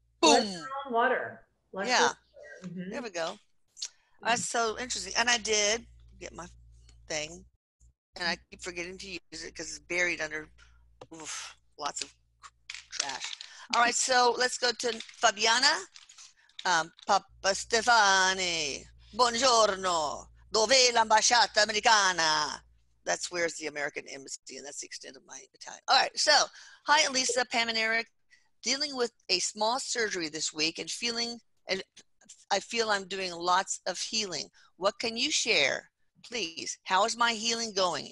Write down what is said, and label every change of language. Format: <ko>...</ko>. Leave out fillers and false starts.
<en>Bless Boom. your own water. Bless Yeah. your own water. There we go. That's so interesting. And I did get my thing, and I keep forgetting to use it because it's buried under lots of trash. All right, so let's go to Fabiana.</en> <it>Papa Stefani, buongiorno. Dov'è l'ambasciata americana?</it> <en>That's where's the American embassy, and that's the extent of my Italian. All right, so hi, Elisa, Pam, and Erik. Dealing with a small surgery this week and I feel I'm doing lots of healing. What can you share? Please, how is my healing going?</en>